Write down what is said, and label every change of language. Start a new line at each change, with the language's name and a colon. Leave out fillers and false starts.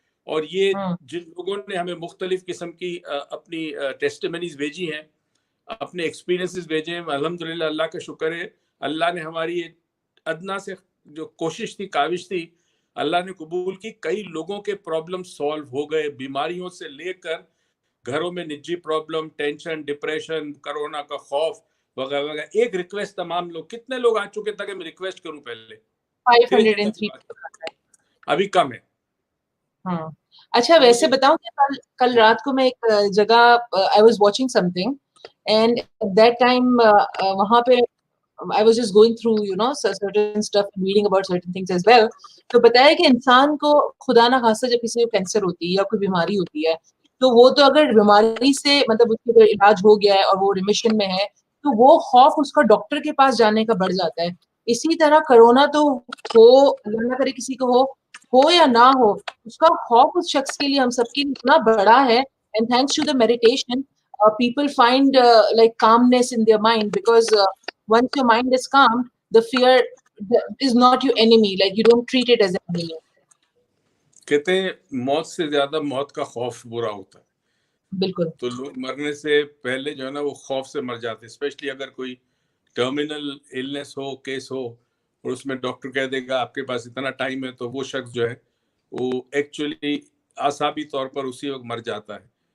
Urdu: اور یہ جن لوگوں نے ہمیں مختلف قسم کی اپنی ٹیسٹیمنیز بھیجی ہیں، اپنے ایکسپیرینسز بھیجے ہیں، الحمدللہ اللہ کا شکر ہے، اللہ نے ہماری ادنا سے جو کوشش تھی، کاوش تھی، اللہ نے قبول کی. کئی لوگوں کے پرابلم سالو ہو گئے، بیماریوں سے لے کر گھروں میں نجی پرابلم، ٹینشن، ڈپریشن، کرونا کا خوف وغیرہ وغیرہ. ایک ریکویسٹ تمام لوگ، کتنے لوگ آ چکے تھے کہ میں ریکویسٹ کروں پہلے؟ 503. ابھی کم ہے. ہاں اچھا ویسے بتاؤں کہ کل رات کو میں ایک جگہ
English: I was watching something and at that time
Urdu: وہاں پہ
English: I was just going through certain stuff and reading about certain things as well.
Urdu: تو بتایا کہ انسان کو خدا نہ خاصہ جب کسی کو کینسر ہوتی ہے یا کوئی بیماری ہوتی ہے تو وہ تو اگر بیماری سے مطلب اس کا علاج ہو گیا ہے اور وہ ریمیشن میں ہے تو وہ خوف اس کا ڈاکٹر کے پاس جانے کا بڑھ جاتا ہے. اسی طرح کرونا تو ہو، اللہ نہ کرے کسی کو ہو یا نہ ہو، اس کا خوف اس شخص کے لیے ہم سب کے لیے اتنا بڑا ہے.
English: And thanks to the meditation, people find like calmness in their mind because once your mind is calm, the fear is not your enemy. Like you don't treat it as an enemy.
Urdu: کہتے ہیں موت سے زیادہ موت کا خوف برا ہوتا ہے. بالکل. تو لوگ مرنے سے پہلے جو ہے نا وہ خوف سے مر جاتے، اسپیشلی اگر کوئی ٹرمینل النس ہو، کیس ہو، اور اس میں ڈاکٹر کہہ دے گا آپ کے پاس اتنا ٹائم ہے، تو وہ شخص جو ہے وہ ایکچولی اعصابی طور پر اسی وقت مر جاتا ہے.